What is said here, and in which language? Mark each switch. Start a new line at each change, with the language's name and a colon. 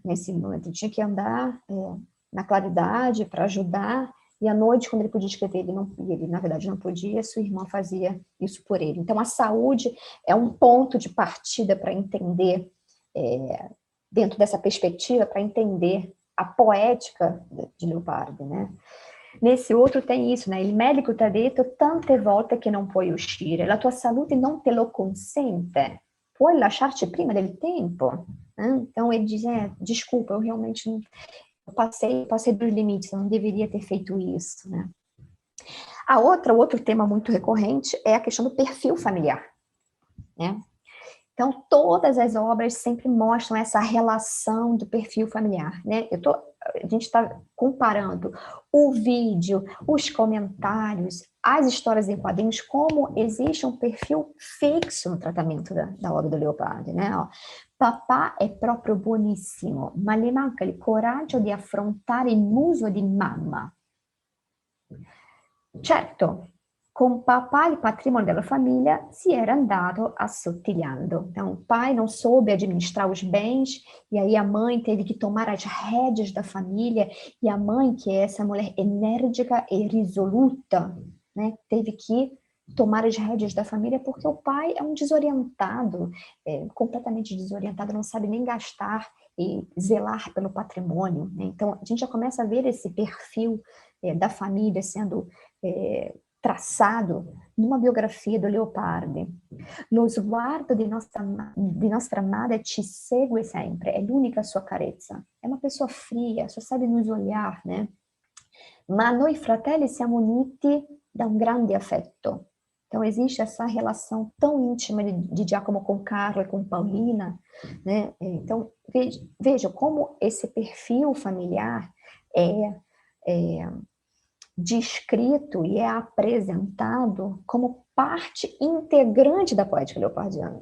Portuguese: Nesse momento, ele tinha que andar na claridade para ajudar, e à noite, quando ele podia escrever, ele na verdade não podia, sua irmã fazia isso por ele. Então, a saúde é um ponto de partida para entender, dentro dessa perspectiva, para entender a poética de Leopardi, né? Nesse outro tem isso, né?
Italian: Il medico t'ha detto tante volte che non puoi uscire, la tua salute non te lo consente, puoi lasciarci prima del tempo.
Portuguese: Então, ele diz, desculpa, eu realmente não... Eu passei dos limites, eu não deveria ter feito isso, né? O outro tema muito recorrente é a questão do perfil familiar, né? Então, todas as obras sempre mostram essa relação do perfil familiar, né? A gente está comparando o vídeo, os comentários, as histórias em quadrinhos, como existe um perfil fixo no tratamento da obra do Leopardi, né?
Italian: Papà è proprio buonissimo, ma le manca il coraggio di affrontare il muso di mamma. Certo, com papà il patrimonio della famiglia si era andato assottigliando.
Portuguese: Então, o pai não soube administrar os bens, e aí a mãe teve que tomar as rédeas da família, e a mãe, que é essa mulher enérgica e resoluta, né, teve que tomar as rédeas da família, porque o pai é um desorientado, completamente desorientado, não sabe nem gastar e zelar pelo patrimônio, né? Então, a gente já começa a ver esse perfil da família sendo traçado numa biografia do Leopardi.
Italian: Lo sguardo di nostra madre ci segue sempre, è l'unica sua carezza.
Portuguese: É uma pessoa fria, só sabe nos olhar, né?
Italian: Ma noi fratelli siamo uniti da un grande affetto.
Portuguese: Então, existe essa relação tão íntima de Giacomo com Carlo e com Paulina, né? Então, veja como esse perfil familiar é descrito e é apresentado como parte integrante da poética leopardiana.